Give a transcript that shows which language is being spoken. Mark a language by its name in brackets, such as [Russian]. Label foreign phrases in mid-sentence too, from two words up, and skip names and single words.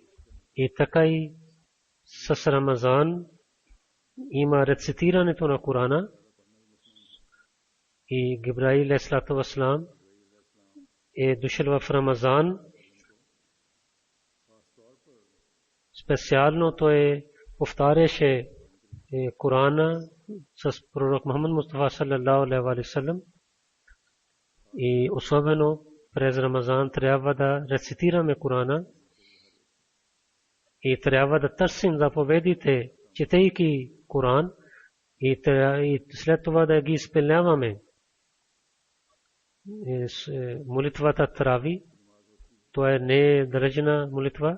[Bulgarian] И така и с Рамазан има рецитирането на Корана. И Гибраил [Arabic] عليه الصلاة والسلام [Bulgarian] е дошъл в Рамазан. Специално той повтаряше Корана с пророк Мухаммад Мустафа [Arabic] صلى الله عليه وسلم. [Bulgarian] И особено през Рамазан трябва да рецитираме Корана и трябва да търсим заповедите, четейки Коран, и след това да ги изпълняваме. Молитвата Тарави, това не е държана молитва.